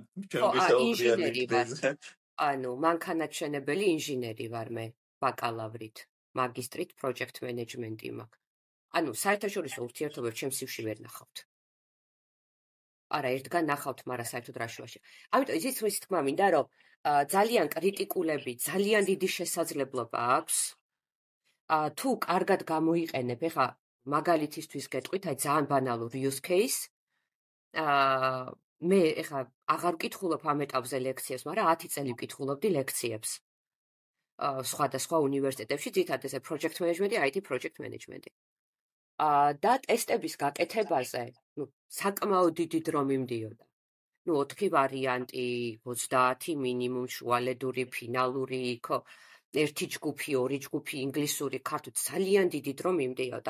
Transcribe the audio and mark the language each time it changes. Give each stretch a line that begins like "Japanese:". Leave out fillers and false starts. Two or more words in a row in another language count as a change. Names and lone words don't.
Georgian: ჩემთვის ანუ მანქანათმშენებელი ინჟინერი ვარ მე ბაკალავრით მაგისტრით
English: project management-
Georgian: ი მაქვს ანუ საერთაშორისო ურთიერთობებს ჩემს CV-ში ვერ ნახავთ არა ერთგან ნახავთ მაგრამ საერთოდ რაშუაში ამიტომ იცით ის თქმა მინდა რომ ძალიან კრიტიკულები ძალიან დიდი შესაძლებლობა აქვს თუ კარგად გამოიყენებ ეხა მაგალითისთვის გეტყვით აი ძალიან ბანალურ
English: use case
Georgian: მე ეხა აღარ ვკითხულობ ამ ეტაპზე ლექციებს მაგრამ 10 წელი ვკითხულობდი ლექციებს სხვადასხვა უნივერსიტეტებში ძირითადად ეს
English: project management-
Georgian: ი
English: IT project management-
Georgian: ი და ტესტების გაკეთებაზე საკმაოდ დიდი დრო მიმდიოდა. 4 ვარიანტი, 30 მინიმუმ შუალედური, ფინალური, ხო, ერთი ჯგუფი, ორი ჯგუფი, ინგლისური, ქართული, ძალიან დიდი დრო მიმდიოდა.